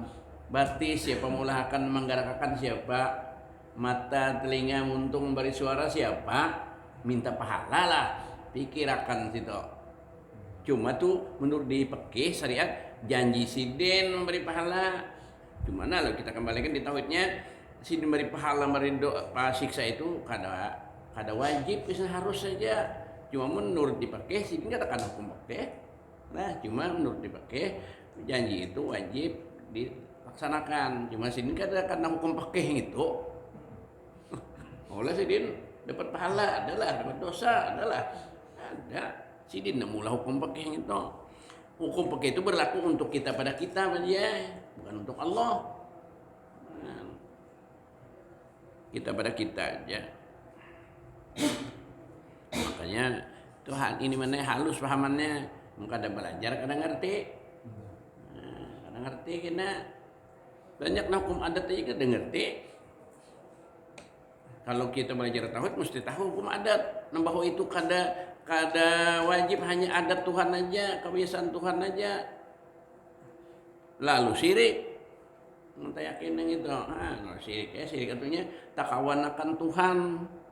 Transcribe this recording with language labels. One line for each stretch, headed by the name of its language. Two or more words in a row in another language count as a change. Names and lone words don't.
Banjar: Berarti siapa mula akan menggerakkan siapa, mata telinga muntung memberi suara siapa, minta pahala lah, pikirakan situ. Cuma tuh menurut di fikih syariat janji siden memberi pahala. Cuma nah kita kembalikan di tauhidnya si memberi pahala memberi doa siksa itu kada wajib bisa harus saja. Cuma menurut di fikih sih enggak ada hukum fikih. Nah cuma menurut di fikih janji itu wajib dilaksanakan. Cuma sini kada karena hukum fikih itu. Oleh sidin dapat pahala adalah dapat dosa adalah ada sidin mula hukum fikih itu. Hukum fikih itu berlaku untuk kita pada kita saja, bukan untuk Allah. Nah, kita pada kita aja. Makanya Tuhan ini mana halus pahamannya. Kada belajar kada ngerti. Kada ngerti kena banyak hukum adat aja kada ngerti. Kalau kita belajar tauhid mesti tahu hukum adat. Bahwa itu kada wajib hanya adat Tuhan aja, kebiasaan Tuhan aja. Lalu syirik. Kita yakin yang itu. Syirik ya syirik artinya tak kawan akan Tuhan.